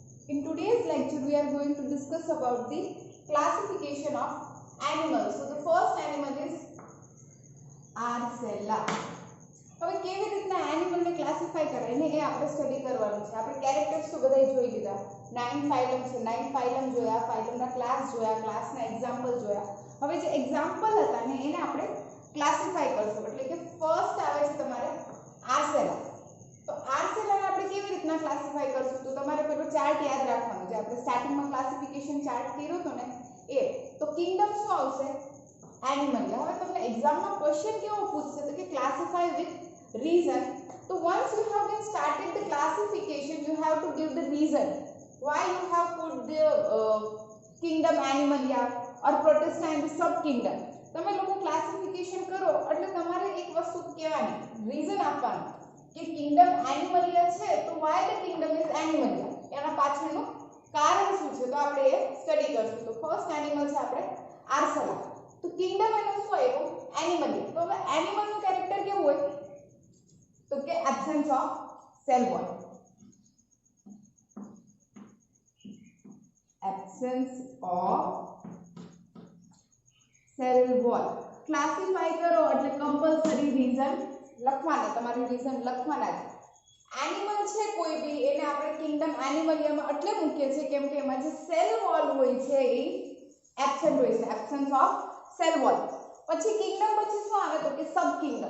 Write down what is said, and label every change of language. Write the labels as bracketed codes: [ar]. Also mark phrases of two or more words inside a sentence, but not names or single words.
[en] In today's lecture, we are going to discuss about the classification of animals. So, the first animal is Arcella. [gu] હવે કેવી રીતના એનિમલને ક્લાસિફાય કરાય ને એ આપણે સ્ટડી કરવાનું છે. આપણે કેરેક્ટર્સ તો બધાય જોઈ લીધા. 9 ફાઇલમ છે, 9 ફાઇલમ જોયા, ફાઇલમના ક્લાસ જોયા, ક્લાસના એક્ઝામ્પલ જોયા. હવે જે એક્ઝામ્પલ હતા ને એને આપણે ક્લાસિફાય કરશું. એટલે કે ફર્સ્ટ આવે છે તમારે આર્સેલા. તો આર્સેલાને આપણે કેવી રીતના ક્લાસિફાય કરશું? તો તમારે પેલો ચાર્ટ યાદ રાખવાનો છે. આપણે સ્ટાર્ટિંગમાં [en] classification chart [gu] કર્યો હતો ને એ. તો કિંગડમ શું આવશે? એનિમલ. હવે તમને એક્ઝામમાં ક્વેશ્ચન કેવો પૂછશે તો કે [en] classify with reason. So once you have been started the classification, you have to give the reason why you have put the kingdom Animalia or Protista in the sub kingdom. [gu] તમે લોકો ક્લાસિફિકેશન કરો એટલે તમારે એક વસ્તુ કહેવાની, રીઝન આપવાનું કે કિંગડમ એનિમલિયા છે તો [en] why the kingdom is Animalia, [gu] એના પાછળનું કારણ શું છે તો આપણે એ સ્ટડી કરશું. તો ફર્સ્ટ એનિમલ છે આપણે આર્સેલા. તો કિંગડમ એનું શું આવ્યું? એનિમલિયા. તો હવે એનિમલનું કેરેક્ટર કેવું હોય તો કે [en] absence of cell wall. Absence of cell wall. [gu] ક્લાસિફાઈ કરો એટલે કમ્પલસરી રીઝન લખવાના. તમારે રીઝન લખવાના છે. એનિમલ છે કોઈ બી એને આપણે કિંગડમ એનિમલિયામાં એટલે મૂકીએ છીએ કેમ કે એમાં જે [en] cell wall [gu] હોય છે એ એબ્સેન્ટ હોય છે. [en] absence of cell wall. [gu] પછી કિંગડમ પછી શું આવે તો કે [en] sub kingdom.